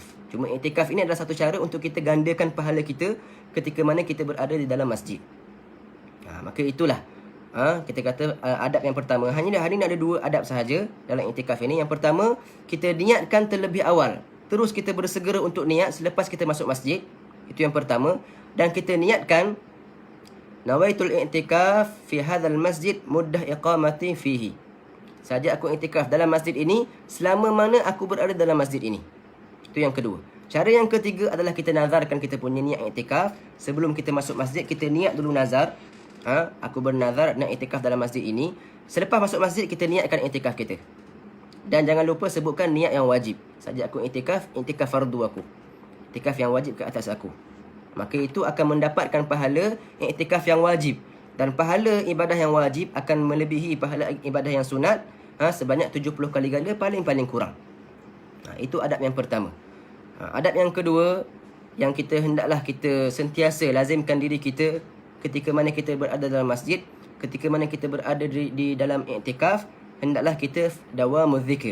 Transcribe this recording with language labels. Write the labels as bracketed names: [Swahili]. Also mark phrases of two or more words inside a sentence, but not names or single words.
[Malay] Cuma iktikaf ini adalah satu cara untuk kita gandakan pahala kita ketika mana kita berada di dalam masjid. Maka itulah kita kata adab yang pertama. Hanya hari ini ada dua adab sahaja dalam iktikaf ini. Yang pertama, kita niatkan terlebih awal. Terus kita bersegera untuk niat selepas kita masuk masjid. Itu yang pertama. Dan kita niatkan [Arabic] نويت الاعتكاف في هذا المسجد مدة إقامتي فيه. [Malay] Saja aku i'tikaf dalam masjid ini selama mana aku berada dalam masjid ini. Itu yang kedua. Cara yang ketiga adalah kita nazarkan kita punya niat i'tikaf. Sebelum kita masuk masjid, kita niat dulu nazar. Aku bernazar nak i'tikaf dalam masjid ini. Selepas masuk masjid, kita niatkan i'tikaf kita. Dan jangan lupa sebutkan niat yang wajib. Saja aku i'tikaf fardu aku. I'tikaf yang wajib ke atas aku. Maka itu akan mendapatkan pahala iktikaf yang wajib. Dan pahala ibadah yang wajib akan melebihi pahala ibadah yang sunat sebanyak 70 kali ganda paling-paling kurang. Itu adab yang pertama. Adab yang kedua yang kita hendaklah kita sentiasa lazimkan diri kita ketika mana kita berada dalam masjid, ketika mana kita berada di dalam iktikaf, hendaklah kita [Arabic] دوام الذكر.